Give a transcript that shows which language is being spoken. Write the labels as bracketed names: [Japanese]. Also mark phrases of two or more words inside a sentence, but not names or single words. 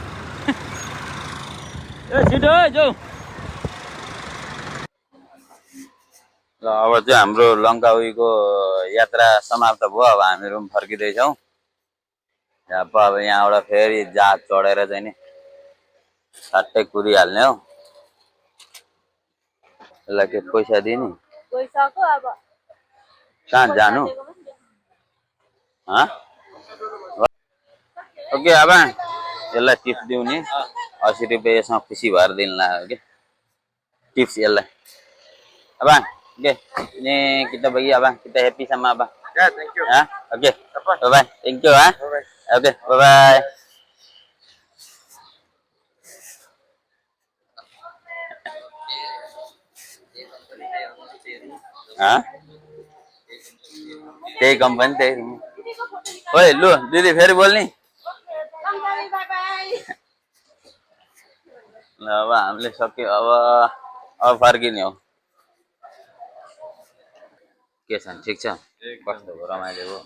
[Nepali] ए छिटो जाऊ ल अब चाहिँ हाम्रो लङ्कावीको यात्रा समाप्त भयो अब हामीहरू पनि फर्किँदैछौँ अब यहाँबाट फेरि जहाज चढेर चाहिँ नि सट्टै कुदिहाल्ने हो यसलाई के पैसा दिने गइसक्यो अब कहाँ जानु ओके अब यसलाई टिप्स दिउँ नि 80 रुपियाँ यसमा खुसी भएर दिनु लाग्यो क्या टिप्स यसलाई अब [Malay] oke ini kita bagi abang kita happy sama abang [English] ya thank you oke bye bye thank you oke bye bye [Nepali] त्यही कम्पनी त्यही ओइ लु दिदी फेरि बोल्ने ल अब हामीले सक्यो अब फर्किने हो के छ ठिक छ कस्तो भयो रमाइलो भयो